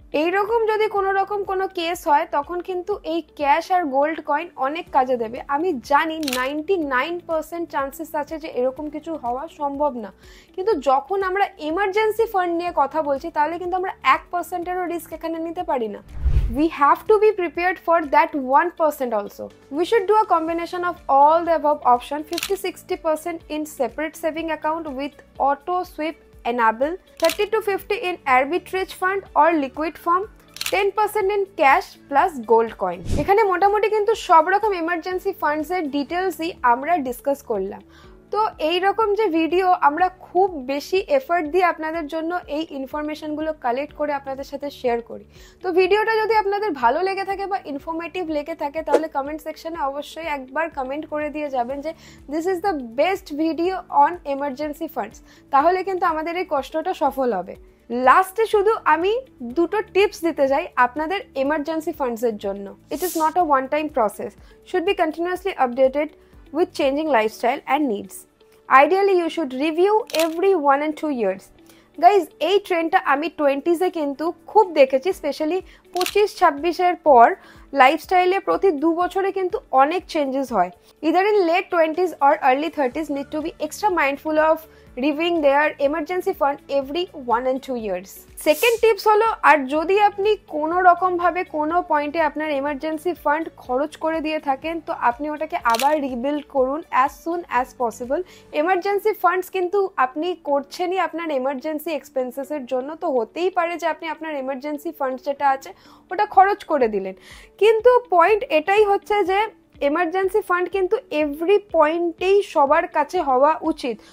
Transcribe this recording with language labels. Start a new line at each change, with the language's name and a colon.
Bangla: এইরকম যদি কোনো রকম কোনো কেস হয় তখন কিন্তু এই ক্যাশ আর গোল্ড কয়েন অনেক কাজে দেবে। আমি জানি 99% চান্সেস আছে যে এরকম কিছু হওয়া সম্ভব না, কিন্তু যখন আমরা এমার্জেন্সি ফান্ড নিয়ে কথা বলছি তাহলে কিন্তু আমরা 1%-এরও রিস্ক এখানে নিতে পারি না।
English: We have to be prepared for that 1% also. We should do a combination of all the above option, 50-60% in separate saving account with auto sweep enable, 30-50 in arbitrage fund or liquid form, 10% in cash plus gold coin.
Bangla: এখানে মোটামুটি কিন্তু সব রকম emergency ফান্ডসের ডিটেলসই আমরা discuss করলাম। তো এই রকম যে ভিডিও আমরা খুব বেশি এফর্ট দিয়ে আপনাদের জন্য এই ইনফরমেশনগুলো কালেক্ট করে আপনাদের সাথে শেয়ার করি। তো ভিডিওটা যদি আপনাদের ভালো লেগে থাকে বা ইনফরমেটিভ লেগে থাকে তাহলে কমেন্ট সেকশনে অবশ্যই একবার কমেন্ট করে দিয়ে যাবেন যে
English: This is the best video on emergency funds.
Bangla: তাহলে কিন্তু আমাদের এই কষ্টটা সফল হবে। লাস্টে শুধু আমি দুটো টিপস দিতে চাই আপনাদের এমার্জেন্সি ফান্ডসের জন্য।
English: It is not a one time process, should be continuously updated with changing lifestyle and needs. Ideally, you should review every 1 and 2 years.
Bangla: Guys, এই ট্রেন্ডটা আমি 20s-এ কিন্তু খুব দেখেছি, স্পেশালি 25-26-এর পর লাইফস্টাইলে প্রতি 2 বছরে কিন্তু অনেক চেঞ্জেস হয়।
English: Either in late 20s or early 30s need to be extra mindful of reviewing their emergency fund every 1 and 2 years.
Bangla: Second tips হলো, আর যদি আপনি কোনো রকমভাবে কোনো পয়েন্টে আপনার এমার্জেন্সি ফান্ড খরচ করে দিয়ে থাকেন তো আপনি ওটাকে আবার রিবিল্ড করুন
English: As soon as possible.
Bangla: Emergency funds কিন্তু আপনি করছেনই আপনার এমার্জেন্সি এক্সপেন্সেসের জন্য, তো হতেই পারে যে আপনি আপনার এমার্জেন্সি ফান্ড যেটা আছে ওটা খরচ করে দিলেন, কিন্তু পয়েন্ট এটাই হচ্ছে যে এমার্জেন্সি ফান্ড কিন্তু এভরি পয়েন্টেই সবার কাছে হওয়া উচিত।